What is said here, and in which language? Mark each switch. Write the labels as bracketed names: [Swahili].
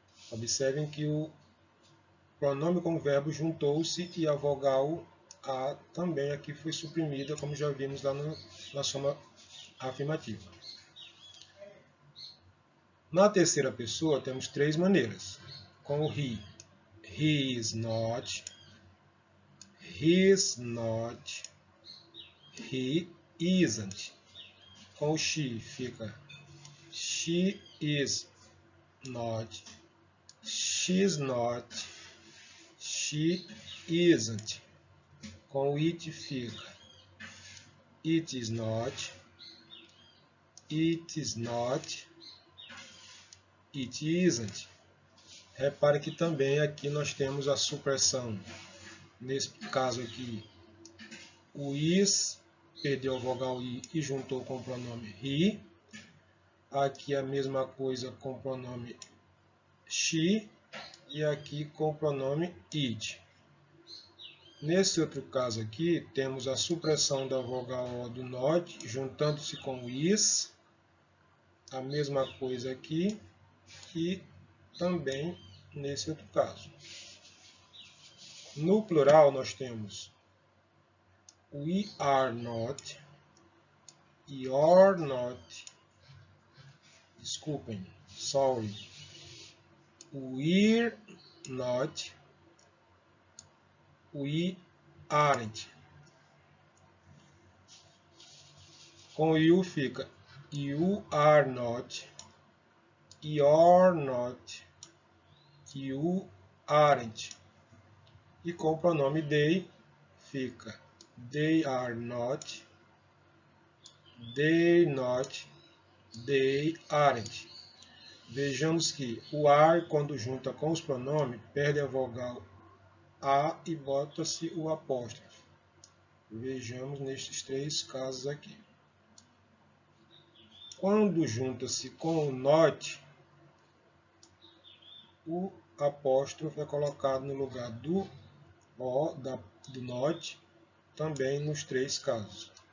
[Portuguese] Observem que o pronome com o verbo juntou-se e a vogal A também aqui foi suprimida, como já vimos lá na soma afirmativa. Na terceira pessoa temos três maneiras. Com o [English] he is not, he's not, he isn't. [Portuguese] Com o [English] she [Portuguese] fica [English] she is not, she's not, she isn't. [Portuguese] Com o [English] it [Portuguese] fica [English] it is not, it is not, it isn't. [Portuguese] Repare que também aqui nós temos a supressão. Nesse caso aqui, o is perdeu a vogal I e juntou com o pronome he. Aqui a mesma coisa com o pronome she e aqui com o pronome it. Nesse outro caso aqui, temos a supressão da vogal O do not, juntando-se com o is. A mesma coisa aqui e também nesse outro caso. No plural, nós temos [English] we are not, you're not, [Portuguese] desculpem, [English] sorry, we're not, we aren't. [Portuguese] Com [English] you [Portuguese] fica [English] you are not, you're not, you aren't. [Portuguese] E com o pronome [English] they [Portuguese] fica [English] they are not, they not, they aren't. [Portuguese] Vejamos que o are, quando junta com os pronomes, perde a vogal A e bota-se o apóstrofo. Vejamos nestes três casos aqui. Quando junta-se com o not, o apóstrofo é colocado no lugar do O, do not, também nos três casos.